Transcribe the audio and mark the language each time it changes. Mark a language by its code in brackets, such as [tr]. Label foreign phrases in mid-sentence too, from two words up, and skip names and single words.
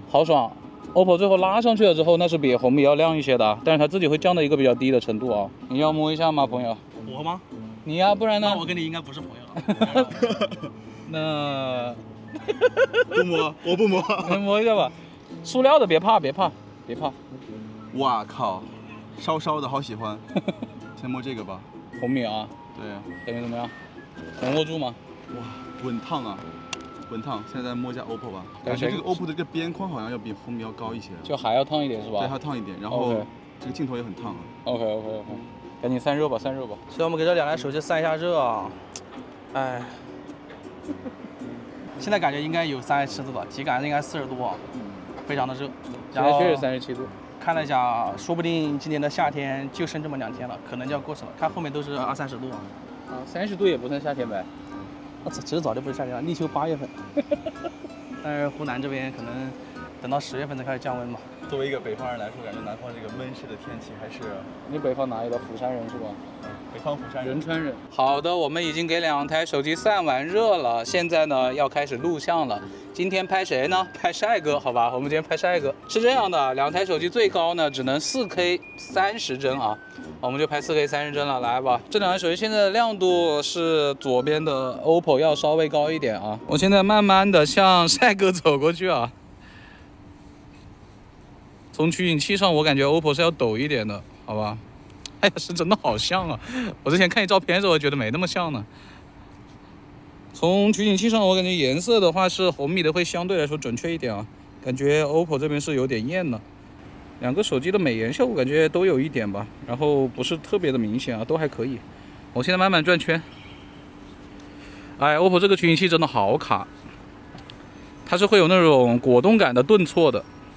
[zh] 好爽 ！OPPO 最後拉上去了之後，那是比紅米要亮一些的，但是它自己會降到一個比較低的程度啊。你要摸一下嗎，朋友？我嗎？你呀，不然呢？那我跟你應該不是朋友。那不摸，我不摸。你摸一下吧，塑料的別怕，別怕。別怕。哇靠，烧烧的好喜歡。先摸這個吧。紅米啊。對。感覺怎麼樣？能握住嗎？哇，穩燙啊，穩燙。現在摸一下 OPPO 吧。感覺這個 OPPO 的這個邊框好像要比紅米要高一些。就還要燙一點是吧？對，還要燙一點。然後這個鏡頭也很燙啊。OK。趕緊散熱吧，散熱吧。所以我們給這2台手機散一下熱啊。哎。現在感覺應該有37度了，體感應該40度啊，非常的熱。現在確實37 度。看了一下，說不定今年的夏天就剩這麼2天了，可能就要過去了。看後面都是20-30度啊。 30度也不算夏天唄。其實早就不是夏天了，立秋8月份。但是湖南這邊可能等到10月份才開始降溫嘛。作為一個北方人來說，感覺南方這個悶濕的天氣還是…… 你北方哪裡的？釜山人是吧？北方釜山人。仁川人。好的，我們已經給2台手机散完熱了，現在呢要開始錄像了。今天拍誰呢？拍帥哥，好吧，我们今天拍帥哥。是這樣的，2台手機最高呢只能4K 30幀啊，我們就拍4K 30幀了，來吧。這2台手機現在的亮度是左邊的 OPPO 要稍微高一點啊。我現在慢慢的向帥哥走過去啊。從取景器上，我感覺 OPPO 是要抖一點的，好吧？哎呀，是真的好像啊！我之前看你照片的時候，我覺得沒那麼像呢。從取景器上，我感覺顏色的話是紅米的會相對來說準確一點啊，感覺 OPPO 這邊是有點豔的。2個手機的美顏效果感覺都有一點吧，然後不是特別的明顯啊，都還可以。我現在慢慢轉圈。哎 ，OPPO 這個取景器真的好卡，它是會有那種果凍感的頓挫的。